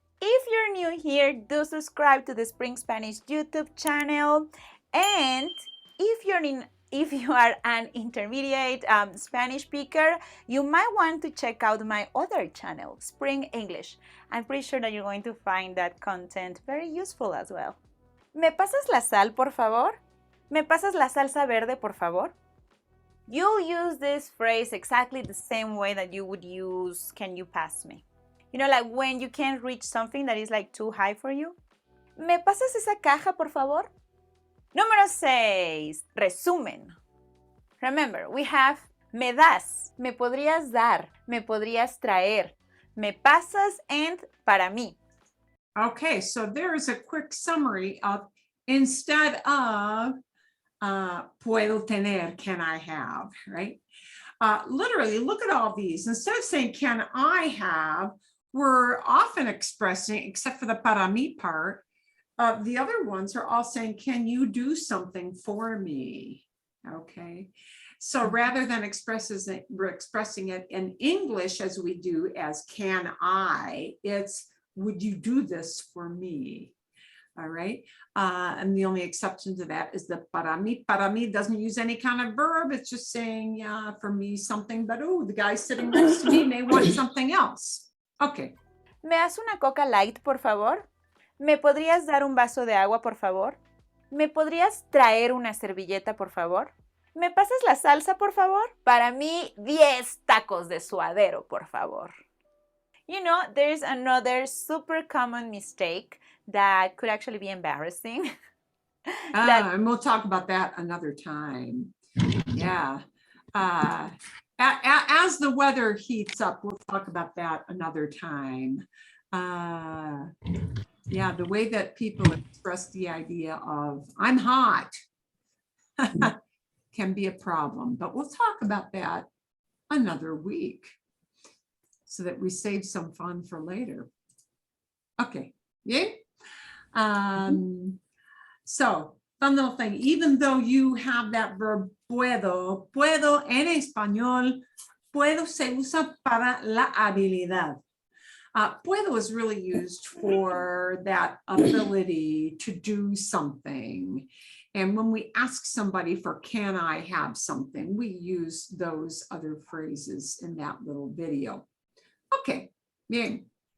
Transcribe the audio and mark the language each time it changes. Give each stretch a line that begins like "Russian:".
English: If you're new here, do subscribe to the Spring Spanish YouTube channel. And if you are an intermediate Spanish speaker, you might want to check out my other channel, Spring English. I'm pretty sure that you're going to find that content very useful as well.
Spanish: ¿Me pasas la sal, por favor? ¿Me pasas la salsa verde, por favor?
English: You use this phrase exactly the same way that you would use, can you pass me? You know, like when you can't reach something that is like too high for you.
Spanish: ¿Me pasas esa caja, por favor? Número 6, resumen.
English: Remember, we have me das, me podrías dar, me podrías traer, me pasas, and para mí. Okay, so there is a quick summary of, instead of puedo tener, can I have, right? Literally, look at all these. Instead of saying can I have, we're often expressing, except for the para mí part, the other ones are all saying, can you do something for me? Okay, so rather than we're expressing it in English as we do as can I, it's would you do this for me? All right, and the only exception to that is the para mí. Para mí doesn't use any kind of verb. It's just saying, yeah, for me something, but oh, the guy sitting next to me may want something else. Okay.
Spanish: ¿Me das una Coca Light, por favor? ¿Me podrías dar un vaso de agua, por favor? ¿Me podrías traer una servilleta, por favor? ¿Me pasas la salsa, por favor? Para mí, 10 tacos de suadero, por favor.
English: You know, there's another super common mistake that could actually be embarrassing. And we'll talk about that another time. Yeah. As the weather heats up, we'll talk about that another time. Yeah, the way that people express the idea of I'm hot can be a problem, but we'll talk about that another week so that we save some fun for later. Okay, yeah. So fun little thing. Even though you have that verb
Spanish: puedo, puedo en español, puedo se usa para la habilidad.
English: Puedo is really used for that ability to do something. And when we ask somebody for, can I have something, we use those other phrases in that little video.
Spanish: Okay, bien.